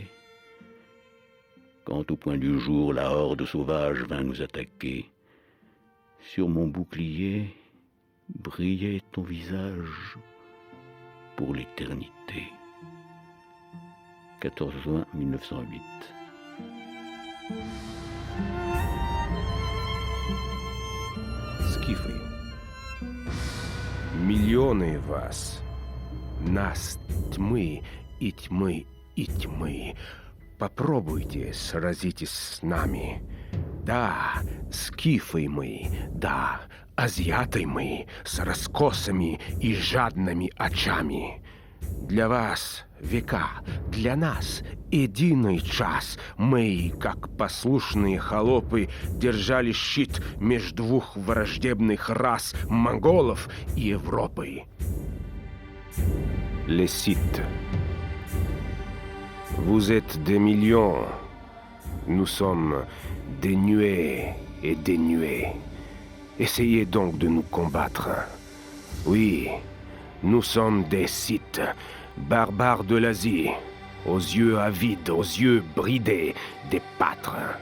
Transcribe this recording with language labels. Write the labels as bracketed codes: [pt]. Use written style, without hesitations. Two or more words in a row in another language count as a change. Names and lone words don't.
[fr] Quand au point du jour la horde sauvage vint nous attaquer, sur mon bouclier brillait ton visage pour l'éternité. 14 juin 1908. [ru] Скифы. Миллионы вас, нас тьмы и тьмы и тьмы. Попробуйте, сразитесь с нами. Да, скифы мы, да, азиаты мы, с раскосыми и жадными очами. Для вас века, для нас единый час. Мы, как послушные холопы, держали щит между двух враждебных рас монголов и Европы. [fr] Les Scythes. Vous êtes des millions. Nous sommes des nuées et des nuées. Essayez donc de nous combattre. Oui, nous sommes des Scythes, barbares de l'Asie, aux yeux avides, aux yeux bridés, des pâtres.